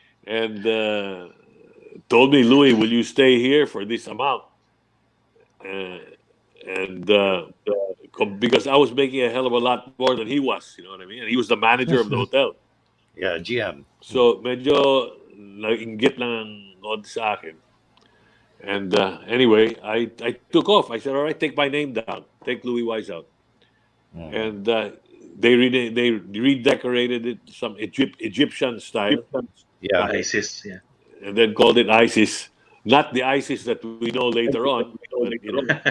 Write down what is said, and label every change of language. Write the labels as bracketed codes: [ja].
[en] and told me, Louis, will you stay here for this amount? And because I was making a hell of a lot more than he was, you know what I mean? And he was the manager of the hotel. Yeah, GM. [tl] So medyo nainggit lang ang konti sa akin. [en] And anyway, I took off. I said, all right, take my name down. Take Louis Wise out. And they redecorated it some Egyptian style, Yeah. ISIS, yeah. and then called it ISIS. Not the ISIS that we know later on, but you know.